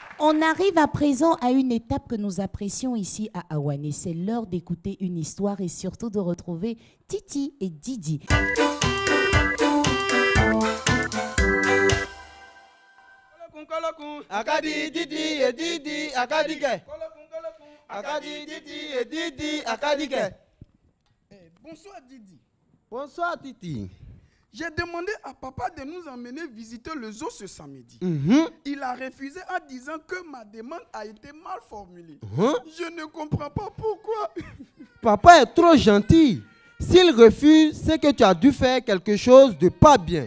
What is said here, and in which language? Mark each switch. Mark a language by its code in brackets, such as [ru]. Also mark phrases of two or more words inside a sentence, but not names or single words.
[fr] On arrive à présent à une étape que nous apprécions ici à Awane. C'est l'heure d'écouter une histoire et surtout de retrouver Titi et Didi. Akadi Didi et Didi Akadike. Akadi Didi et Didi Akadike. Bonsoir Didi. Bonsoir Titi. J'ai demandé à papa de nous emmener visiter le zoo ce samedi. Il a refusé en disant que ma demande a été mal formulée. Je ne comprends pas pourquoi. Papa est trop gentil. S'il refuse, c'est que tu as dû faire quelque chose de pas bien.